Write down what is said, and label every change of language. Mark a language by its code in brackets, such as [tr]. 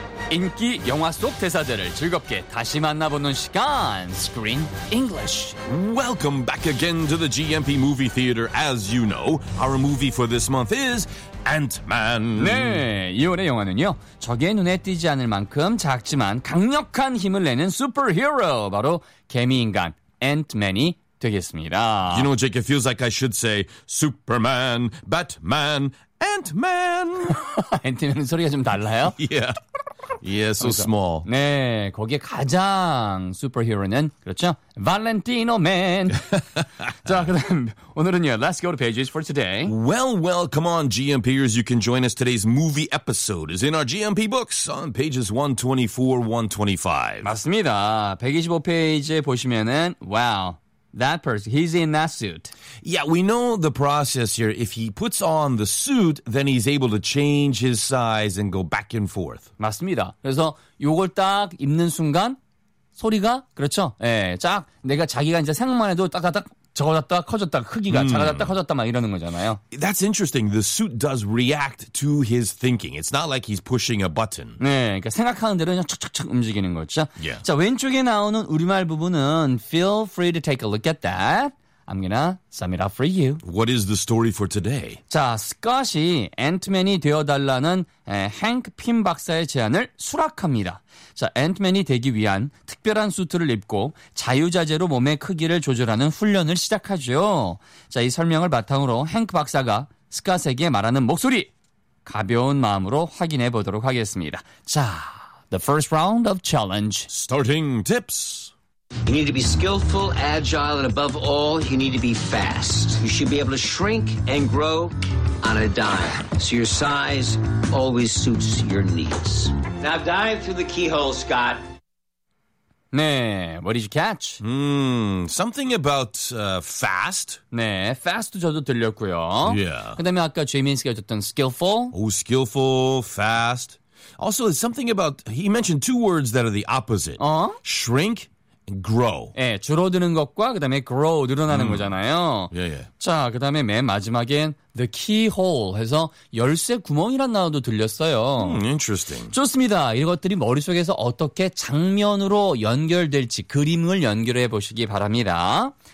[ko] 인기 영화 속 대사들을 즐겁게 다시 만나보는 시간, Screen English. [en] Welcome back again to the GMP Movie Theater. As you know, our movie for this month is Ant-Man. [ko] 네, 이 올해 영화는요, 적의 눈에 띄지 않을 만큼 작지만 강력한 힘을 내는 슈퍼히어로, 바로 개미인간 Ant-Man이 되겠습니다. [en] You know, Jake, it feels like I should say Superman, Batman, Ant-Man. [ko] Ant-Man 소리가 좀 달라요? [en] Yeah. Yeah, so small. [ko] 네, 거기에 가장 슈퍼히어로는 그렇죠? 발렌티노 맨. 자, 그럼 오늘은요. [en] Let's go to pages for today. Well, well, come on, GMPers. You can join us. Today's movie episode is in our GMP books on pages 124, [ko] 125. 맞습니다. 125페이지에 보시면은, wow. [en] That person, he's in that suit. Yeah, we know the process here. If he puts on the suit, then he's able to change his size and go back and forth. [ko] 맞습니다. 그래서 요걸 딱 입는 순간 소리가 그렇죠. 예, 쫙 내가 자기가 이제 생각만 해도 딱딱딱 적어졌다 커졌다 크기가 작아졌다 커졌다 막 이러는 거잖아요. [en] That's interesting. The suit does react to his thinking. It's not like he's pushing a button. [ko] 네, 그러니까 생각하는 대로 그냥 척척척 움직이는 거죠. [en] Yeah. [ko] 자, 왼쪽에 나오는 우리말 부분은 [en] feel free to take a look at that. I'm gonna sum it up for you. What is the story for today? [ko] 자, Scott이 Ant-Man이 되어달라는 Hank Pym 박사의 제안을 수락합니다. 자, Ant-Man이 되기 위한 특별한 수트를 입고 자유자재로 몸의 크기를 조절하는 훈련을 시작하죠. 자, 이 설명을 바탕으로 Hank 박사가 Scott에게 말하는 목소리 가벼운 마음으로 확인해 보도록 하겠습니다. [en] 자, the first round of challenge. Starting tips. You need to be skillful, agile, and above all, you need to be fast. You should be able to shrink and grow on a dime. So your size always suits your needs. Now dive through the keyhole, Scott. 네, what did you catch? Something about fast. [ko] 네, fast 저도 들렸고요. [en] Yeah. [ko] 그 다음에 아까 제이민스가 줬던 skillful. [en] Oh, skillful, fast. Also, it's something about, he mentioned two words that are the opposite. Uh-huh. Shrink. Grow. [ko] 예, 줄어드는 것과 그 다음에 grow 늘어나는 거잖아요. 예, 예. 자, 그 다음에 맨 마지막엔 [en] the keyhole [ko] 해서 열쇠 구멍이란 단어도 들렸어요. [en] Interesting. [ko] 좋습니다. 이것들이 머릿속에서 어떻게 장면으로 연결될지 그림을 연결해 보시기 바랍니다.